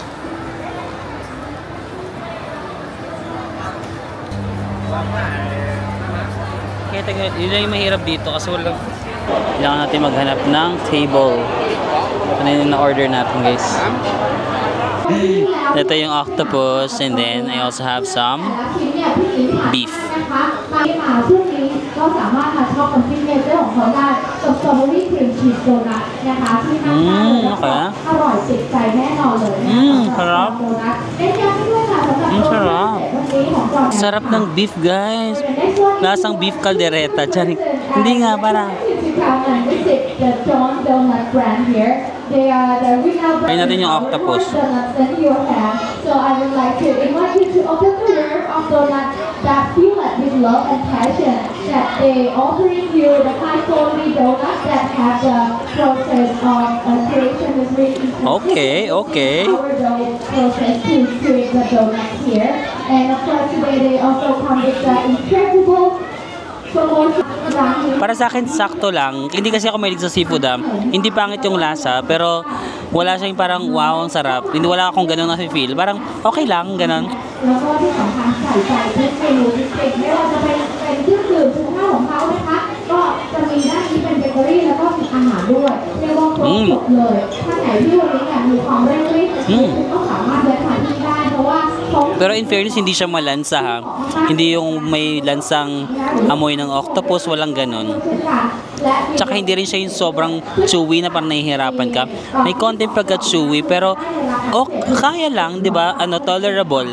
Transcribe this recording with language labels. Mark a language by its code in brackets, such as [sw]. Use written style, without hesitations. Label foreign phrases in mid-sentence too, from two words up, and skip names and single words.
[tl] Kaya taga, yun lang yung mahirap dito kasi walang kailangan natin maghanap ng table. Ito na yung na-order natin guys. Ito yung [en] octopus and then I also have some beef. [tl] Okay. Sarap. Sarap. Sarap ng beef guys. Lasang beef caldereta. Charing. Hindi nga, parang Kain natin yung octopus. [en] So I would like to invite you to open the world of donuts that feel like with love and passion. That they offering you the high quality donuts that have the process of creation is really Okay. sourdough process to create the donuts here. And of course today they also come with the incredible promotion. [tl] Para sa akin, sakto lang. Hindi kasi ako mahilig sa seafood. Hindi pangit yung lasa, pero wala siyang parang wow, ang sarap. Hindi wala akong ganun na feel. Parang okay lang, ganun. [th] แล้วก็ที่สำคัญใส่ใจทุกเมนูทุกสิ่งไม่ว่าจะเป็นเครื่องดื่มทุกข้าวของเขานะคะก็จะมีด้านนี้เป็นเบเกอรี่แล้วก็มีอาหารด้วยเรียกว่าครบจบเลยท่านไหนที่วันนี้มีความเร่งรีบก็สามารถแวะมาที่ได้เพราะว่า [tl] Pero [en] in fairness, [tl] hindi siya malansa ha. Hindi yung may lansang amoy ng octopus, walang ganun. Tsaka hindi rin siya yung sobrang chewy na parang nahihirapan ka. May konting pagka-chewy pero kaya lang, di ba? Tolerable.